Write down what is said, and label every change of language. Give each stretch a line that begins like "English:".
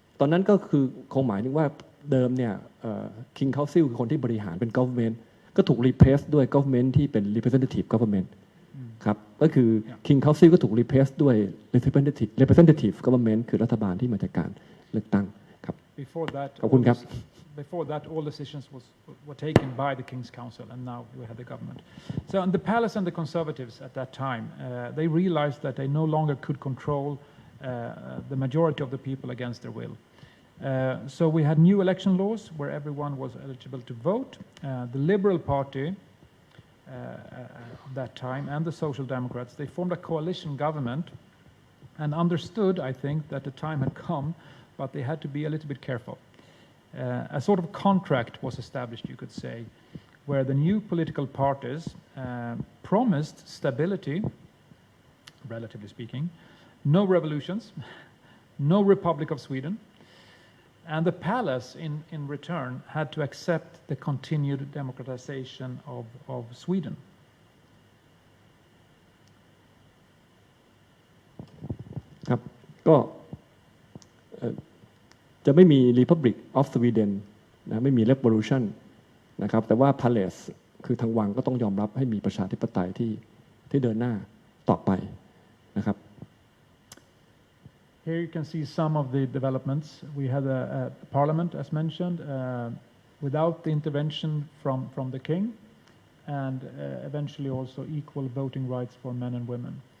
Thai: ตอนนั้นก็คือคงหมายถึงว่าเดิมเนี่ย
English: King Council
Thai: คือคนที่บริหารเป็น government ก็ถูก replace ด้วย government ที่เป็น
English: representative government
Thai: ครับก็คือ King Council ก็ถูก replace ด้วย representative government คือรัฐบาลที่มาจากการเลือกตั้งครับ ขอบคุณครับ
English: Before that, all decisions were taken by the King's Council, and now we have the government. So, and the palace and the conservatives at that time, they realized that they no longer could control the majority of the people against their will. So we had new election laws where everyone was eligible to vote. The Liberal Party at that time and the Social Democrats, they formed a coalition government and understood, I think, that the time had come, but they had to be a little bit careful. A sort of contract was established, you could say, where the new political parties promised stability, relatively speaking, no revolutions, no Republic of Sweden, and the palace in return had to accept the continued democratization of Sweden.
Thai: ครับก็จะไม่มี
English: Republic of Sweden
Thai: นะไม่มี Revolution นะครับแต่ว่า Palace คือทางวังก็ต้องยอมรับให้มีประชาธิปไตยที่เดินหน้าต่อไปนะครับ
English: Here you can see some of the developments. We had a parliament, as mentioned, without the intervention from the king, and eventually also equal voting rights for men and women.